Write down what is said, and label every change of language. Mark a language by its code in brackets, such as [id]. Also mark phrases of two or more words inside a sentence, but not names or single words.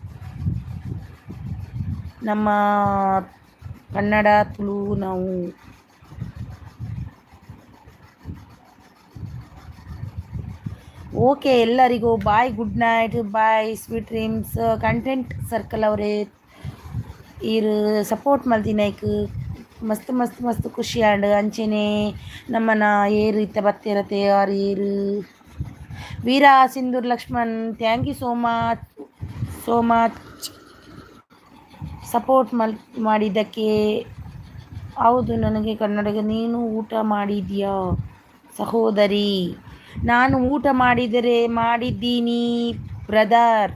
[kn] ನಮ್ಮ ಕನ್ನಡ ತುಳು ನಾವು. [en] ಓಕೆ, ಎಲ್ಲರಿಗೂ bye, good night, bye, sweet dreams. [tcy] ಕಂಟೆಂಟ್ ಸರ್ಕಲ್ ಅವರೇ ಇರು ಸಪೋರ್ಟ್ ಮಲ್ತಿನೈಕ್ ಮಸ್ತ್ ಮಸ್ತ್ ಮಸ್ತ್ ಖುಷಿ ಆಂಡ್ ಅಂಚೆನೆ ನಮ್ಮನ ಏರು ಇತ್ತ ಬತ್ತಿರತ್ತೆ ಯಾರು ಏರು ವೀರ ಸಿಂಧೂರ್ ಲಕ್ಷ್ಮಣ್, [en] thank you so much support [tcy] ಮಾಡಿದ್ದಕ್ಕೆ. [kn] ಹೌದು, ನನಗೆ ಕನ್ನಡಿಗ. ನೀನು ಊಟ ಮಾಡಿದ್ಯಾ ಸಹೋದರಿ? ನಾನು ಊಟ ಮಾಡಿದ್ದೀನಿ ಬ್ರದರ್.